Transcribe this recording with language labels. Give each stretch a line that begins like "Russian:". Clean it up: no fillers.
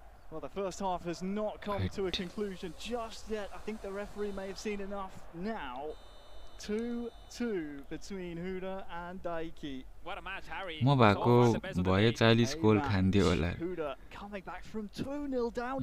English: Well, the first half has not come to a conclusion just yet. I think the referee may have seen enough now. 2-2 between Huda and Dyiki. What a match, Harry.
Nepali: म भएको भए 40 goal खान्थ्यो होला
English: Huda coming back from 2-0 down.